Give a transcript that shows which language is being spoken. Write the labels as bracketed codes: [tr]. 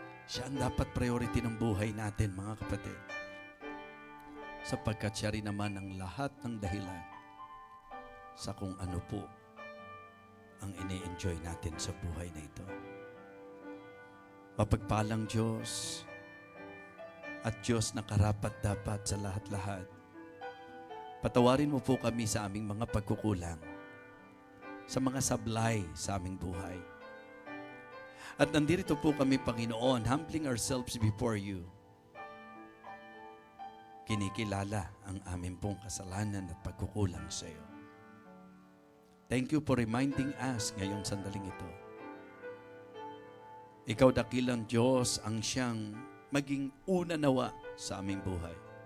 [tl] Siya ang dapat priority ng buhay natin, mga kapatid. Sapagkat siya rin naman ang lahat ng dahilan sa kung ano po ang ini-enjoy natin sa buhay na ito. Mapagpalang Diyos at Diyos na karapat-dapat sa lahat-lahat. Patawarin mo po kami sa aming mga pagkukulang, sa mga sablay sa aming buhay. At nandito po kami, Panginoon, [en] humbling ourselves before you. [tl] Kinikilala ang aming pong kasalanan at pagkukulang sa iyo. [en] Thank you for reminding us [tl] ngayong sandaling ito Ikaw dakilang Diyos ang siyang maging una nawa sa aming buhay.